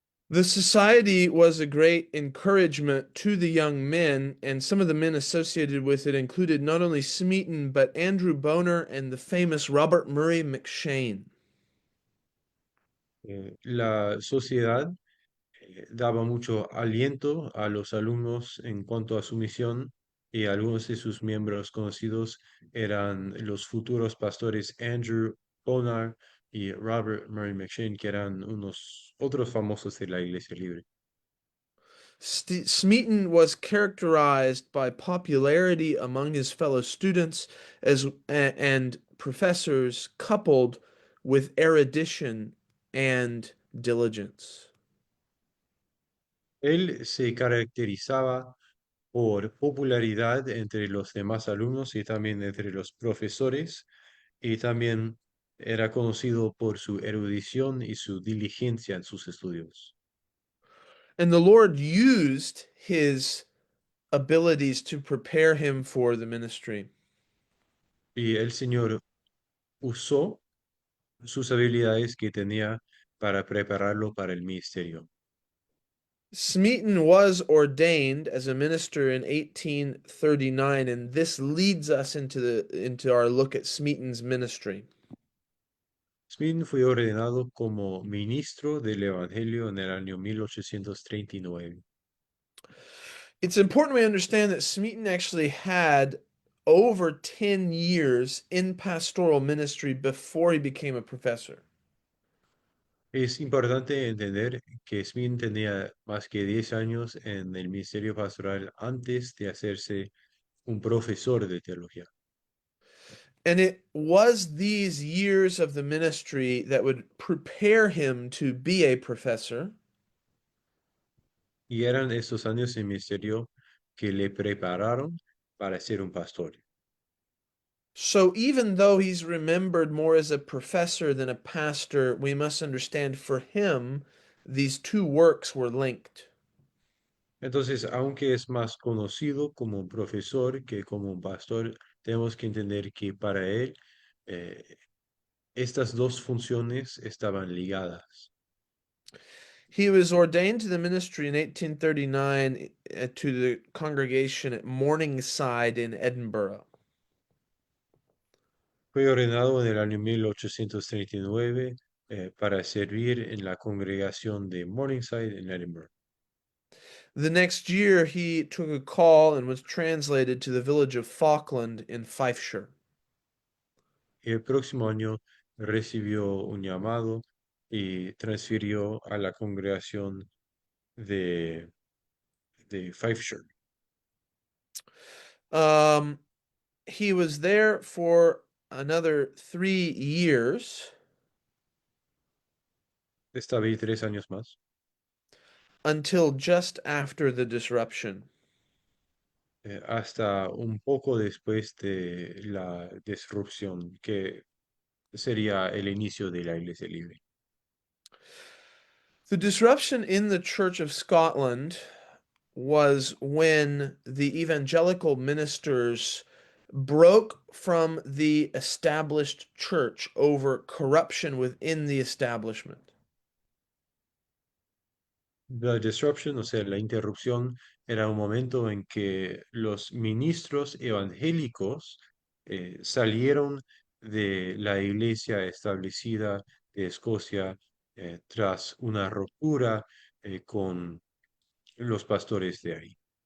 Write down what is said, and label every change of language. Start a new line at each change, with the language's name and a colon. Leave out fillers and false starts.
English: The society was a great encouragement to the young men, and some of the men associated with it included not only Smeaton, but Andrew Bonar and the famous Robert Murray McShane.
Spanish: La sociedad daba mucho aliento a los alumnos en cuanto a su misión y algunos de sus miembros conocidos eran los futuros pastores Andrew Bonar y Robert Murray McShane, que eran unos otros famosos de la Iglesia Libre.
English: Smeaton was characterized by popularity among his fellow students and professors, coupled with erudition and diligence.
Spanish: Él se caracterizaba por popularidad entre los demás alumnos y también entre los profesores, y también era conocido por su erudición y su diligencia en sus estudios.
English: And the Lord used his abilities to prepare him for the ministry.
Spanish: Y el Señor usó sus habilidades que tenía para prepararlo para el ministerio.
English: Smeaton was ordained as a minister in 1839, and this leads us into our look at Smeaton's ministry.
Spanish: Smith fue ordenado como ministro del Evangelio en el año 1839.
English: It's important we understand that Smeaton actually had over 10 years in pastoral ministry before he became a professor.
Spanish: Es importante entender que Smith tenía más que 10 años en el ministerio pastoral antes de hacerse un profesor de teología.
English: And it was these years of the ministry that would prepare him to be a professor.
Spanish: Y eran estos años en ministerio que le prepararon para ser un pastor.
English: So even though he's remembered more as a professor than a pastor, we must understand for him these two works were linked.
Spanish: Entonces, aunque es más conocido como un profesor que como un pastor, tenemos que entender que para él estas dos funciones estaban ligadas.
English: He was ordained to the ministry in 1839 to the congregation at Morningside in Edinburgh.
Spanish: Fue ordenado en el año 1839 para servir en la congregación de Morningside en Edinburgh.
English: The next year, he took a call and was translated to the village of Falkland in Fifeshire.
Spanish: Y el próximo año recibió un llamado y transfirió a la congregación de, de Fifeshire.
English: Um, he was there for another 3 years
Spanish: Esta vez 3 años más,
English: until just after the disruption.
Spanish: hasta un poco después de la disrupción, que sería el inicio de la Iglesia Libre.
English: The disruption in the Church of Scotland was when the evangelical ministers broke from the established church over corruption within the establishment.
Spanish: La disruption, o sea, la interrupción, era un momento en que los ministros evangélicos salieron de la iglesia establecida de Escocia tras una ruptura con los pastores de ahí.